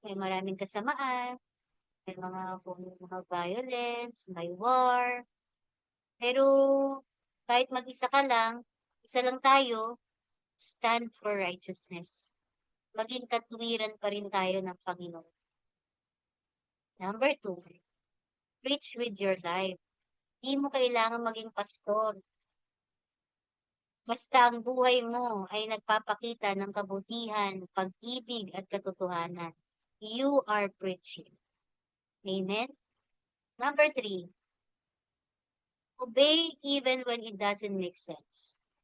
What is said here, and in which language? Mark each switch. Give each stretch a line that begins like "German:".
Filipino: May maraming kasamaan, may mga violence, may war. Pero kahit mag-isa ka lang, isa lang tayo,
English: stand for righteousness.
Filipino: Maging katwiran pa rin tayo ng Panginoon.
English: Number two, preach with your life.
Filipino: Di mo kailangan maging pastor. Basta ang buhay mo ay nagpapakita ng kabutihan, pag-ibig at katotohanan.
English: You are preaching. Amen? Number three, obey even when it doesn't make sense.